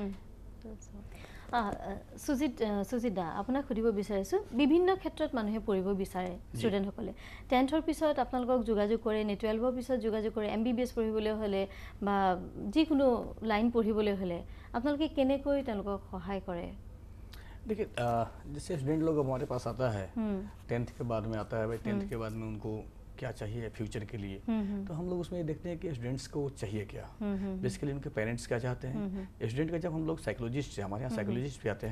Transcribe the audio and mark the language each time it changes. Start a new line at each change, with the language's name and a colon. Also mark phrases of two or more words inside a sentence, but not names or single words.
Assamese: সুজিতা আপোনাক সুধিব বিচাৰিছো বিভিন্ন ক্ষেত্ৰত মানুহে পঢ়িব বিচাৰে ষ্টুডেন্ট সকলে 10ৰ পিছত আপোনালোকক যোগাযোগ কৰে নে 12ৰ পিছত যোগাযোগ কৰে এমবিবিএছ পঢ়িবলৈ হলে বা যিকোনো লাইন পঢ়িবলৈ হলে আপোনালোকে কেনেকৈ তেওঁলোকক সহায় কৰে
Hindi: देखिए जैसे स्टूडेंट लोग हमारे पास आता है 10th के बाद में आता है भाई 10th के बाद में उनको क्या चाहिए फ्यूचर के लिए तो हम लोग उसमें ये देखते हैं कि स्टूडेंट्स को चाहिए क्या बेसिकली उनके पेरेंट्स क्या चाहते हैं स्टूडेंट का जब हम लोग साइकोलॉजिस्ट हमारे यहाँ साइकोलॉजिस्ट भी आते हैं